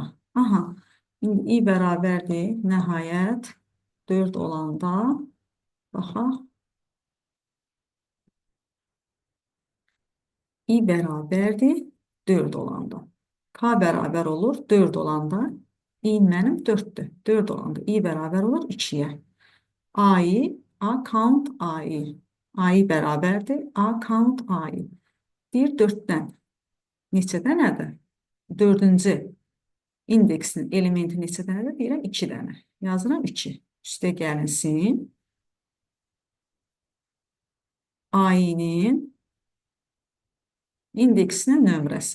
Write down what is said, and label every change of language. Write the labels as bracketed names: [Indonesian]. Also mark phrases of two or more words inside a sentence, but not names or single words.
[Azerbaijani] Aha. İndi i bərabərdir. Nəhayət 4 olanda baxaq. I bərabərdir 4 olanda. K bərabər olur 4 olanda. I mənim 4'dür. 4 olanda i bərabər olur 2'yə. A-i, a count a-i. A-i bərabərdir a count a-i. Deyir 4'dən neçədənədir? 4-cü indeksin elementi neçədənədir? Deyirəm 2 dənə. Yazıram 2. Üstə gəlinsin. A-inin indeksinin nömrəsi.